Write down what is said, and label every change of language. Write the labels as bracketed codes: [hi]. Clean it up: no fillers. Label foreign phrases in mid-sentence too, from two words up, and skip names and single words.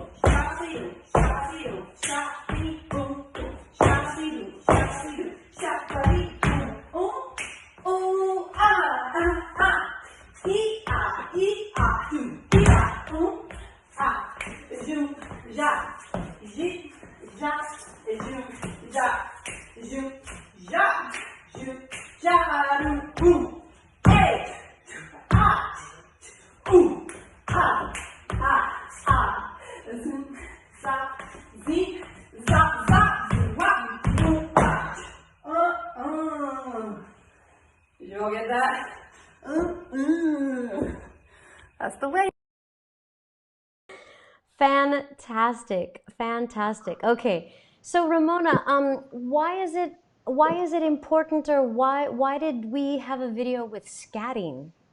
[en] Shot, see, shot, beat, boom, boom. Shot, see, shot, beat, boom, boom. Oh, ah, ah, ah. E, ah, do, e, ah, ah. Zoom, ja, zi, ja, zoom, ja, zoom, ja, zoom, ja, boom. Hey, ah, ooh, ah, ah, ah. Zoom, za, zi, za, za, wa, boom, ah. Did you all get that? That's the way. Fantastic, fantastic. Okay, so Ramona, why is it important, or why did we have a video with scatting?